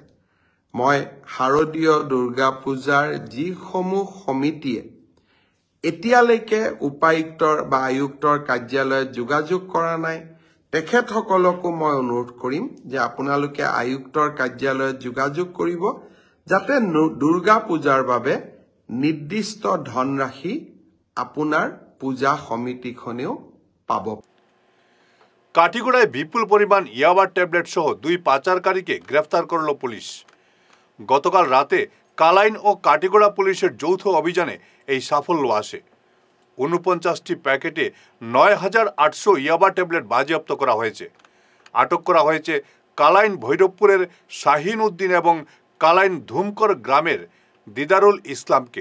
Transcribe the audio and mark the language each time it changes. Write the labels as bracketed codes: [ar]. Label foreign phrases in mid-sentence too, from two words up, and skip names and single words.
[as] মই শাৰদীয় দুৰ্গা পূজাৰ যিসমূহ সমিতিয়ে এতিয়ালৈকে উপায়ুক্তৰ বা আয়ুক্তৰ কাৰ্যালয়ত যোগাযোগ কৰা নাই, তেখেতসকলকো মই অনুৰোধ কৰিম যে আপোনালোকে আয়ুক্তৰ কাৰ্যালয়ত যোগাযোগ কৰিব, যাতে দুৰ্গা পূজাৰ বাবে নিৰ্দিষ্ট ধনৰাশি আপোনাৰ পূজা সমিতিখনেও পাব। [bn] কাটিগড়ায় বিপুল পরিমাণ ইয়াবা ট্যাবলেট সহ 2 পাচারকারীকে গ্রেফতার করল পুলিশ। গতকাল রাতে কালাইন ও কাটিগড়া পুলিশের যৌথ অভিযানে এই সাফল্য আসে। 49টি প্যাকেটে 9,800 ইয়াবা ট্যাবলেট বাজেয়াপ্ত করা হয়েছে। আটক করা হয়েছে কালাইন ভৈরবপুরের শাহিন উদ্দিন এবং কালাইন ধুমকর গ্রামের দিদারুল ইসলামকে।